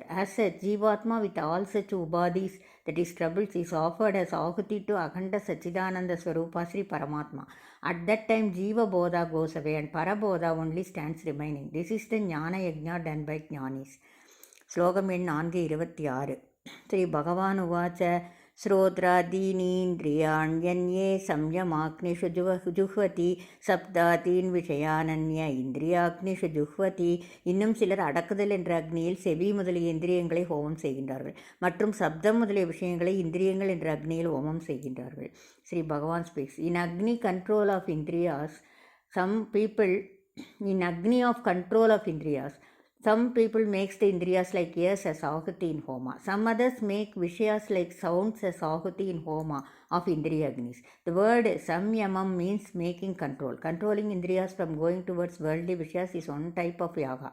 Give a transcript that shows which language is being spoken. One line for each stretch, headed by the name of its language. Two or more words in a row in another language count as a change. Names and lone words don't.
English: As such, Jivatma with all such ubadhis, that is troubles, is offered as ahuti to
Sanskrit: अखण्ड सच्चिदानन्द स्वरूप श्री परमात्मा.
English: At that time,
Sanskrit: जीव बोध
English: goes away and Parabodha only stands remaining. This is the
Sanskrit: ज्ञान यज्ञ
English: done by Jnanis.
Tamil: Slogam எண் 426.
Sanskrit: श्री भगवान् उवाच श्रोत्रादीनीन्द्रियाण्यन्ये संयमाग्निषु जुह्वति शब्दादीन् विषयानन्य इन्द्रियाग्निषु जुह्वति.
Tamil: இன்னும் சிலர் அடக்குதல் என்ற அக்னியில் செவி முதலிய இந்திரியங்களை ஹோமம் செய்கின்றார்கள் மற்றும் சப்தம் முதலிய விஷயங்களை இந்திரியங்கள் என்ற அக்னியில் ஹோமம் செய்கின்றார்கள்.
English: Sri Bhagavan speaks, in agni control of indriyas some people in agni of control of indriyas, some people makes the indriyas like ears as ahuti in homa. Some others make vishayas like sounds as ahuti in homa of indriya agnis. The word samyamam means making control. Controlling indriyas from going towards worldly vishayas is one type of yaga.